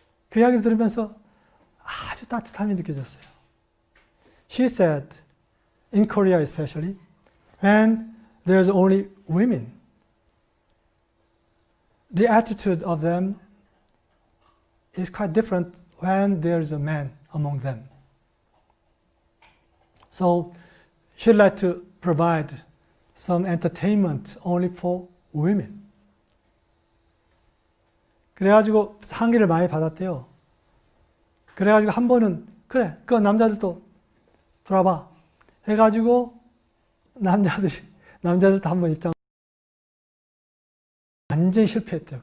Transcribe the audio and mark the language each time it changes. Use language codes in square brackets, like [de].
[ko] 그 이야기를 들으면서 아주 따뜻함이 느껴졌어요. [en] She said, in Korea especially, when there's only women, the attitude of them is quite different when there's a man among them. So she'd like to provide some entertainment only for women. [ko] 그래가지고 상의를 많이 받았대요. 그래가지고 한 번은 그래, 그 남자들도 들어봐 해가지고 남자들도 한번 입장 완전히 실패했대요.